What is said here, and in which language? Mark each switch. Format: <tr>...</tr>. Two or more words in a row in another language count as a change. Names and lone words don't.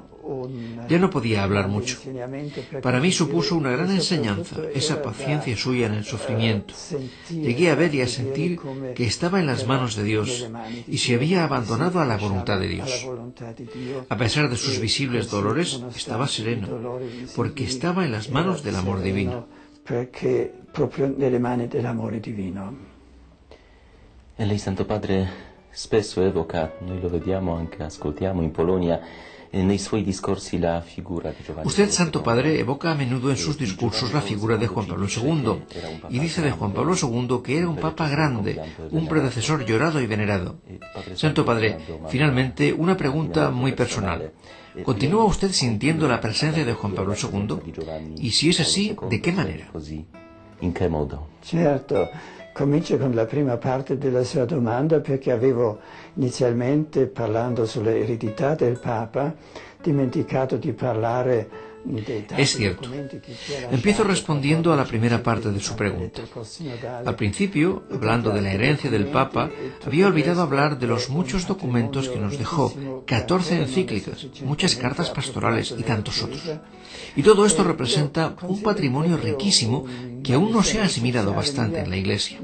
<es>Ya no podía hablar mucho. Para mí supuso una gran enseñanza, esa paciencia suya en el sufrimiento. Llegué a ver y a sentir que estaba en las manos de Dios y se había abandonado a la voluntad de Dios. A pesar de sus visibles dolores, estaba sereno, porque estaba en las manos del amor divino.</es> <it>E lei, Santo Padre, spesso evoca, noi lo vediamo anche, ascoltiamo in Polonia, nei suoi discorsi la figura di Giovanni.</it> <es>Usted, Santo Padre, evoca a menudo en sus discursos la figura de Juan Pablo II y dice de Juan Pablo II que era un papa grande, un predecesor llorado y venerado. Santo Padre, finalmente, una pregunta muy personal. ¿Continúa usted sintiendo la presencia de Juan Pablo II? Y si es así, ¿de qué manera?</es> <it>In che modo? Certo. Comincio con la prima parte della sua domanda perché avevo inizialmente, parlando sull'eredità del Papa, dimenticato di parlare.</it> <es>Es cierto. Empiezo respondiendo a la primera parte de su pregunta. Al principio, hablando de la herencia del Papa, había olvidado hablar de los muchos documentos que nos dejó, 14 encíclicas, muchas cartas pastorales y tantos otros. Y todo esto representa un patrimonio riquísimo que aún no se ha asimilado bastante en la Iglesia.</es>